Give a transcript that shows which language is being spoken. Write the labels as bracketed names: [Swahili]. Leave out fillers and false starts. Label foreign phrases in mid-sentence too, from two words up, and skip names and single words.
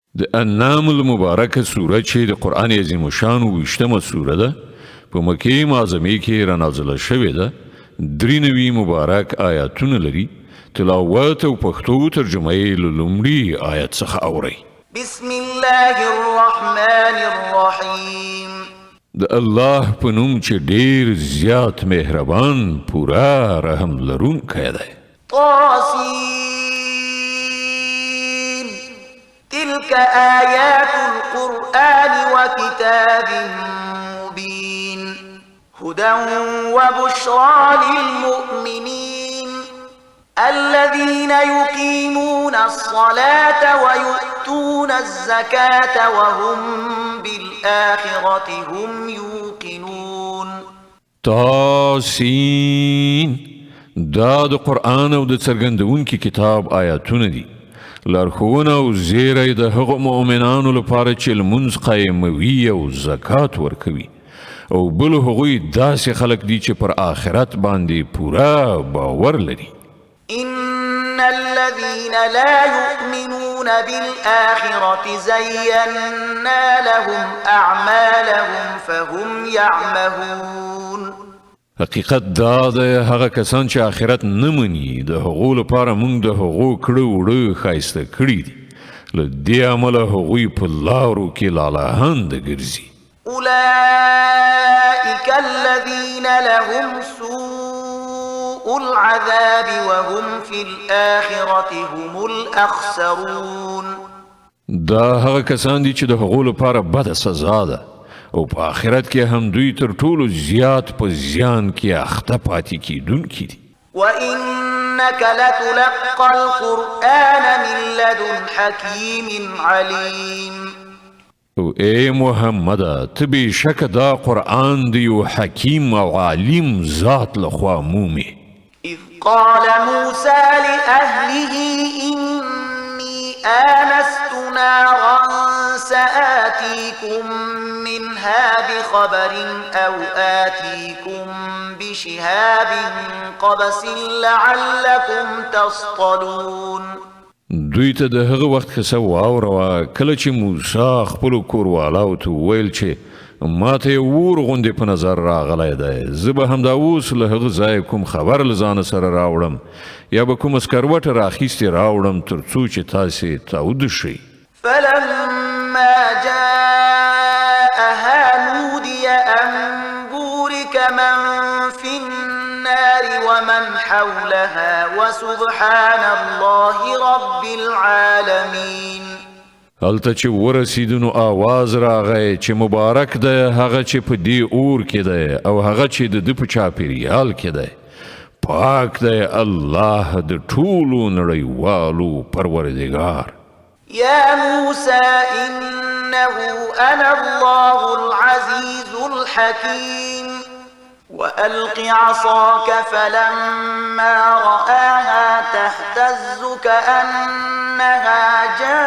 [Pashto] د انعام المبارکه سوره چې د قرآن عظیم شان 20مه سوره ده په مکې معظمې کې رانازله شوې ده 93 مبارک آیاتونه لري تلاوت او پښتو ترجمه یې له لومړي آیت څخه اورئ [Arabic] بسم الله الرحمن الرحیم [Pashto] د الله په نوم چې ډیر زیات مهربان پورا رحم لرونکی دی [Arabic] طاسین تلك آیات القرآن وكتاب مبین هدى وبشرى للمؤمنين الذين يقيمون الصلاة ويؤتون الزكاة وهم بالآخرة هم يوقنون [Pashto] طاسین دا د قرآن او د څرګندونکي کتاب آیاتونه دي لارښوونه او زیری د هغو مؤمنانو لپاره چې لمونځ قایموي او زکات ورکوي او بل هغوی داسې خلک دي چې پر آخرت باندې پورا باور لري [Arabic] إن الذين لا يؤمنون بالآخرة زينا لهم أعمالهم فهم يعمهون [Pashto] حقیقت دا ده هغه کسان چې آخرت نه مني د هغو لپاره موږ د هغو کړه وړه ښایسته کړي دي له دې امله هغوی په لارو کې لالهانده ګرځي [Arabic] أولئك الذين لهم سوء العذاب وهم في الآخرة هم الأخسرون [Pashto] دا هغه کسان دي چې د هغو لپاره بده سزا ده او په آخرت کې هم دوی تر ټولو زیات په زیان کې اخته پاتې کیدونکي دي [Arabic] وإنك لتلقى القرآن من لدن حكيم عليم [Pashto] او ای محمد ته بېشکه دا قرآن د یو حکیم او عالم ذات لخوا مومي [Arabic] إذ قال موسى لأهله إني آنست نارا سآتيكم منها بخبر أو آتيكم بشهاب قبس لعلكم تصطلون [Pashto] دوی ته د هغه وخت قصه واوروه کله چې موسی خپلو کوروالاو ته وویل چې ما ته یې اور غوندې په نظر راغلی دی زه به همدا اوس له هغه ځایه کوم خبر له ځانه سره راوړم یا به کومه سکروټه راخیستې راوړم تر څو چې تاسې تاوده شئ [Arabic] فلما جاءها نودي أن بورك من في النار ومن حولها وسبحان الله رب العالمين [Pashto] هلته چې ورسیدو نو آواز راغی چې مبارک دی هغه چې په دې اور کې دی او هغه چې د ده په چاپېریال کې دی پاک دی الله د ټولو نړیوالو پروردګار [Arabic] يا موسى إنه أنا الله العزيز الحكيم وألق عصاك فلما رآها تهتز كأنها